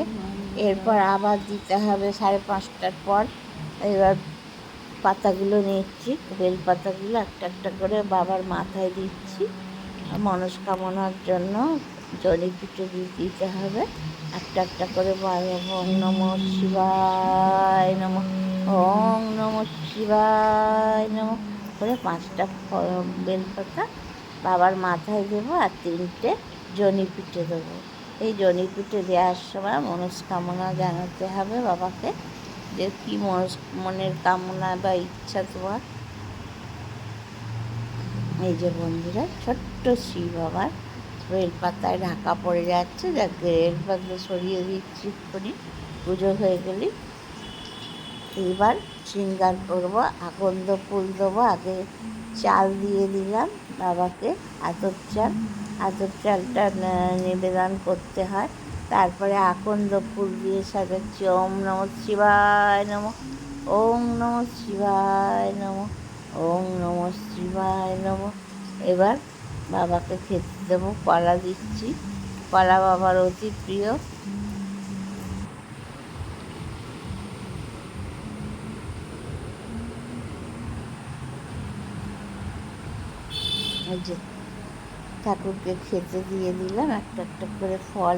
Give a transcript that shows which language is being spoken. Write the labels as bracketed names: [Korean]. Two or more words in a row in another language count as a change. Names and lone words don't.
[Bangla] এরপর আবার দিতে হবে 5:30টার পর। এবার পাতাগুলো নিচ্ছি, বেল পাতাগুলো একটা একটা করে বাবার মাথায় দিচ্ছি। মনস্কামনার জন্য জড়িপিঠে দিতে হবে একটা একটা করে। [Sanskrit] ওং নমঃ শিবায় নমঃ, ওং নমঃ শিবায় নমঃ [Bangla] করে 5টা বেলপাতা বাবার মাথায় দেবো আর 3টে জড়িপিঠে দেবো। এই জড়িপিঠে দেওয়ার সময় মনস্কামনা জানাতে হবে বাবাকে, যে কী মনের কামনা বা ইচ্ছা তোমার। এই যে বন্ধুরা, ছোট্ট শিব বাবার বেলপাতায় ঢাকা পড়ে যাচ্ছে, যাকে বেলপাতা সরিয়ে দিচ্ছি করি। পুজো হয়ে গেলেই এইবার শৃঙ্গার করবো, আকন্দ ফুল দেবো। আগে চাল দিয়ে দিলাম বাবাকে, আতপ চালটা নিবেদন করতে হয়। তারপরে আকন্দ ফুল দিয়ে সাজাচ্ছি। [Sanskrit] ওম নমঃ শিবায় নমঃ, ওং নমঃ শিবায় নমঃ, ওং নমঃ শিবায় নমঃ। [Bangla] এবার বাবাকে খেতে দেবো, কলা দিচ্ছি। কলা বাবার অতি প্রিয়। এই যে ঠাকুরকে খেতে দিয়ে দিলাম একটা একটা করে ফল।